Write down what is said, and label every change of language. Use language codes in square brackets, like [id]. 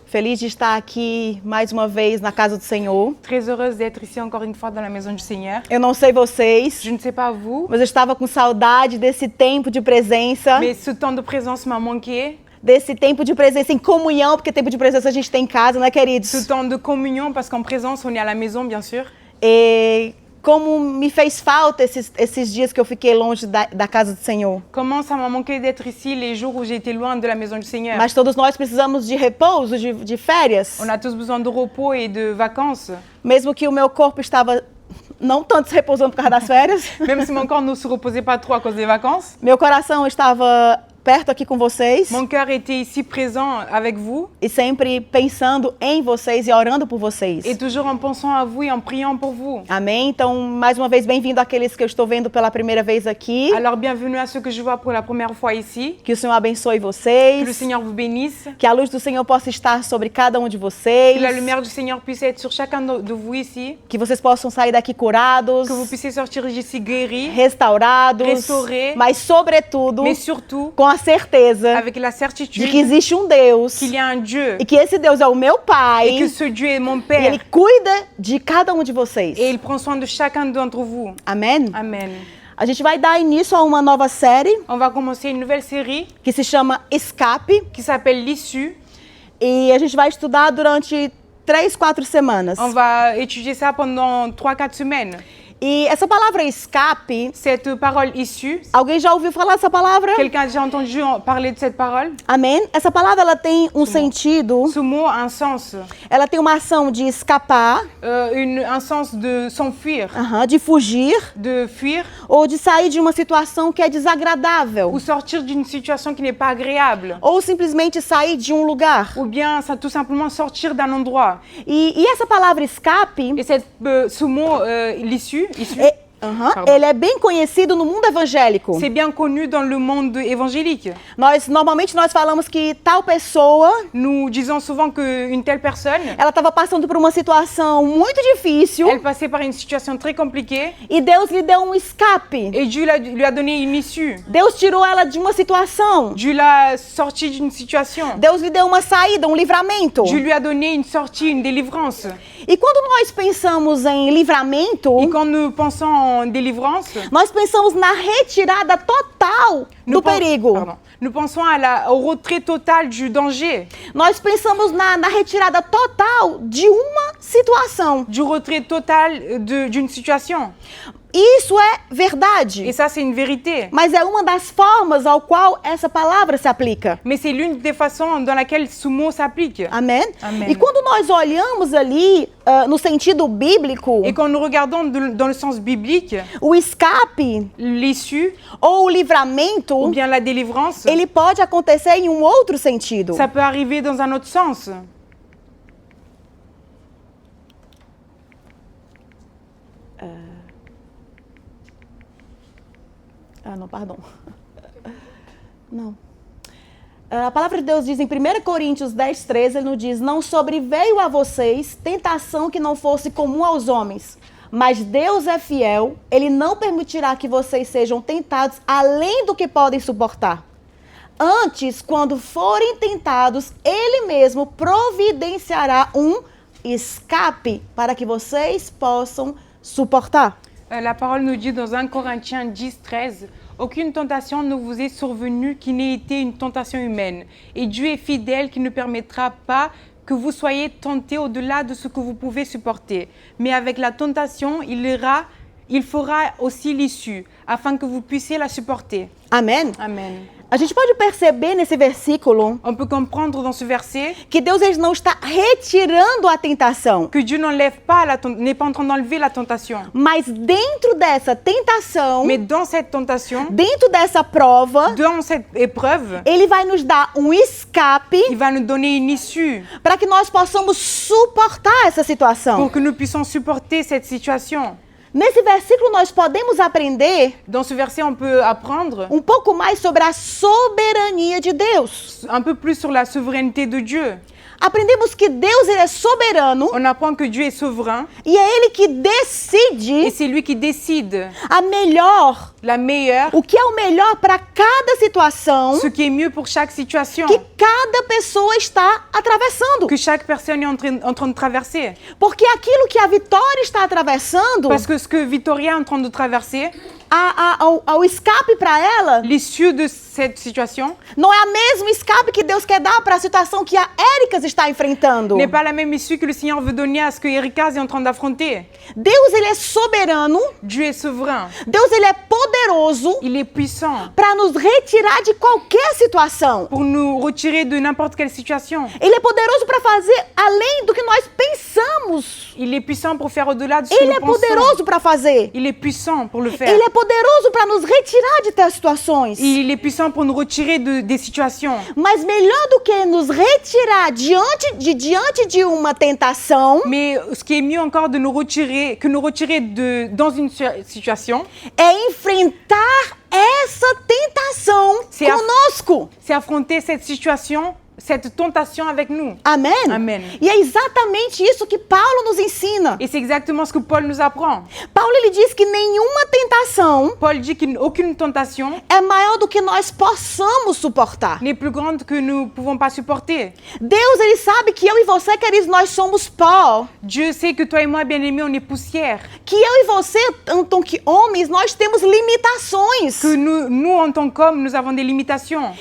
[pt] Feliz de estar aqui mais uma vez na casa do Senhor. [fr] Très heureuse d'être ici encore une fois dans la maison du Seigneur. [pt] Eu não sei vocês, [fr] Je ne sais pas vous, [pt] mas eu estava com saudade desse tempo de presença, [fr] mais ce temps de présence m'a manqué. [pt] desse tempo de presença em comunhão, porque tempo de presença a gente tem em casa, né, queridos? [fr] Ce temps de communion, parce qu'en présence, on est à la maison, bien sûr. [pt] E como me fez falta esses dias que eu fiquei longe da casa do Senhor. [fr] Comment ça m'a manqué d'être ici les jours où j'ai été loin de la maison du Seigneur. [pt] Mas todos nós precisamos de repouso, de férias. [fr] On a tous besoin de repos et de vacances. [pt] Mesmo que o meu corpo estava não tanto se repousando por causa das férias. [fr] Même si mon corps ne se reposait pas trop à cause des vacances. [pt] Meu coração estava perto aqui com vocês. [fr] Mon cœur était ici présent avec vous. [pt] E sempre pensando em vocês e orando por vocês. [fr] Et toujours en pensant à vous et en priant pour vous. [pt] Amém? Então, mais uma vez, bem-vindo àqueles que eu estou vendo pela primeira vez aqui. [fr] Alors bienvenue à ceux que je vois pour la première fois ici. [pt] Que o Senhor abençoe [fr] Que le [pt] vocês. [fr] Seigneur vous bénisse. [pt] Que a luz do Senhor possa estar sobre cada um de [fr] Que [pt] vocês. [fr] la lumière du Seigneur puisse être sur chacun de vous ici. [pt] Que vocês possam sair daqui curados, [fr] Que vous puissiez sortir d'ici guéris, [pt] restaurados, [fr] restaurés, [pt] mas sobretudo [fr] mais surtout [pt] com a certeza [fr] avec la [pt] de [fr] certitude [pt] que existe um Deus [fr] qu'il y a un Dieu [pt] e que esse Deus é o meu [fr] et [pt] Pai [fr] que ce Dieu est mon [pt] e [fr] Père [pt] Ele cuida de cada um de vocês. [fr] et il prend soin de chacun d'entre vous. [pt] Amém? [fr] Amen. [pt] A gente vai dar início a uma nova série [fr] On va commencer une nouvelle série [pt] que se chama Escape [fr] qui s'appelle l'issue. [pt] e a gente vai estudar durante 3, 4 semanas. [fr] On va étudier ça pendant 3-4 semaines. [pt] E essa palavra escape, [fr] Cette parole issue, [pt] alguém já ouviu falar dessa palavra? [fr] quelqu'un a déjà entendu parler de cette parole? [pt] Amém? Essa palavra ela tem um sentido, [fr] Ce mot a un sens, [pt] ela tem uma ação de escapar, [fr] un sens de s'enfuir, [pt] de fugir [fr] de fuir [pt] ou de sair de uma situação que é desagradável [fr] ou sortir d'une situation qui n'est pas agréable. [pt] ou simplesmente sair de um lugar. [fr] Ou bien ça, tout simplement sortir d'un endroit. [pt] E essa palavra escape, [fr] Et ce mot, l'issue, [pt] ele é bem conhecido no mundo evangélico. [fr] c'est bien connu dans le monde évangélique. [pt] Normalmente nós falamos que tal pessoa, [fr] Nous disons souvent qu'une telle personne, [pt] ela estava passando por uma situação muito difícil [fr] elle passait par une situation très compliquée [pt] e Deus lhe deu um escape. [fr] et Dieu lui a donné une issue. [pt] Deus tirou ela de uma situação. [fr] Dieu l'a sortie d'une situation. [pt] Deus lhe deu uma saída, um livramento. [fr] Dieu lui a donné une sortie, une délivrance. [pt] E quando nós pensamos em livramento, [fr] Et quand nous pensons en délivrance, [pt] nós pensamos na retirada total do perigo. [fr] Nous pensons au retrait total du danger, [pt] Nós pensamos na retirada total de uma situação. [fr] du retrait total d'une situation. [pt] Isso é verdade. [fr] Et ça, c'est une vérité. [pt] Mas é uma das formas ao qual essa palavra se aplica. [fr] Mais c'est l'une des façons dans laquelle ce mot s'applique. [pt] Amém? Amém. E quando nós olhamos ali no sentido bíblico, [fr] Et quand nous regardons dans le sens biblique, [pt] o escape [fr] l'issue [pt] ou o livramento, [fr] ou bien la délivrance, [pt] ele pode acontecer em um outro sentido. [fr] ça peut arriver dans un autre sens. [pt] Não, perdão. Não. A palavra de Deus diz em 1 Coríntios 10, 13, ele nos diz: não sobreveio a vocês tentação que não fosse comum aos homens, mas Deus é fiel, ele não permitirá que vocês sejam tentados além do que podem suportar. Antes, quando forem tentados, ele mesmo providenciará um escape para que vocês possam suportar. [fr] La parole nous dit dans 1 Corinthiens 10, 13, « Aucune tentation ne vous est survenue qui n'ait été une tentation humaine. Et Dieu est fidèle qui ne permettra pas que vous soyez tentés au-delà de ce que vous pouvez supporter. Mais avec la tentation, il fera aussi l'issue, afin que vous puissiez la supporter. » [pt] Amém? [fr] Amen. [pt] A gente pode perceber nesse versículo [fr] On peut comprendre dans ce verset [pt] que Deus ele não está retirando a tentação, [fr] que Dieu n'est pas en train d'enlever la tentation. [pt] mas dentro dessa tentação, [fr] Mais dans cette tentation, [pt] dentro dessa prova, [fr] dans cette épreuve, [pt] ele vai nos dar um escape [fr] il va nous donner une issue [pt] para que nós possamos suportar essa situação. [fr] pour que nous puissions supporter cette situation. [pt] Nesse versículo nós podemos aprender [fr] Dans ce verset, on peut apprendre [pt] pouco mais sobre a soberania de Deus. [fr] un peu plus sur la souveraineté de Dieu. [pt] Aprendemos que Deus ele é soberano [fr] On apprend que Dieu est souverain [pt] e é Ele que [fr] et [pt] decide [fr] c'est lui qui décide [pt] a melhor [fr] la meilleure, [pt] o que é o melhor para cada situação [fr] ce qui est mieux pour chaque situation [pt] que cada pessoa está atravessando. [fr] que chaque personne est en train de traverser. [pt] Porque aquilo que a Vitória está atravessando, [fr] Parce que ce que Victoria est en train de traverser, [pt] ao escape para ela, [fr] l'issue de cette situation [pt] não é a mesma escape que Deus quer dar para a situação que a Éricas está enfrentando. [fr] n'est pas la même issue que le Seigneur veut donner à ce que Ericaz est en train d'affronter. [pt] Deus, ele é soberano. [fr] Dieu est souverain, [pt] Deus, ele é poderoso [fr] il est puissant [pt] para nos retirar de qualquer situação. [fr] pour nous retirer de n'importe quelle situation. [pt] Ele é poderoso para fazer além do que nós pensamos. [fr] Il est puissant pour faire au-delà de ce que [pt] Ele [fr] nous [pt] é [fr] pensons. [pt] poderoso para fazer. [fr] Il est puissant pour le faire. [pt] Ele é poderoso para nos retirar de tais situações. [fr] Il est puissant pour nous retirer des situations. [pt] Mas melhor do que nos retirar diante de uma tentação, [fr] Mais ce qui est mieux encore de nous retirer, dans une situation, [pt] é enfrentar essa tentação [fr] Se a- [pt] conosco. [fr] c'est affronter cette situation, cette tentation avec nous. [pt] Amém? Amém. E é exatamente isso que Paulo nos ensina. [fr] Et c'est exactement ce que Paul nous apprend. [pt] Paulo, ele diz que nenhuma tentação [fr] Paul dit qu'aucune tentation [pt] é maior do que nós possamos suportar. [fr] n'est plus grande que nous ne pouvons pas supporter. [pt] Deus, ele sabe que eu e você, queridos, nós somos pó. [fr] Dieu sait que toi et moi, bien-aimés, on est poussière. [pt] Que eu e você, [fr] en tant que [pt] homens, nós temos limitações. [fr] Que nous, en tant qu'hommes, nous avons des limitations.